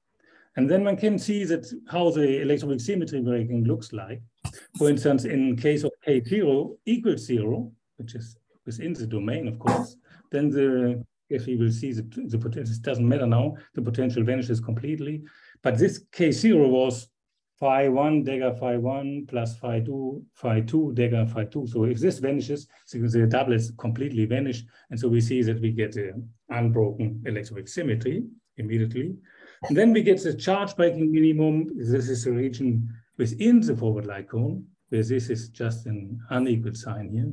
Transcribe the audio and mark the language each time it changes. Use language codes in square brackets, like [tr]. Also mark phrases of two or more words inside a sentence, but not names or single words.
[en] And then one can see that how the electroweak symmetry breaking looks like. For instance, in case of K0 equals 0, which is within the domain, of course, then if we will see the potential, it doesn't matter now, the potential vanishes completely. But this K0 was phi1 dagger phi1 plus phi2 dagger phi2. So if this vanishes, the doublets completely vanish. And so we see that we get an unbroken electroweak symmetry immediately. And then we get the charge breaking minimum. This is the region within the forward light cone, where this is just an unequal sign here.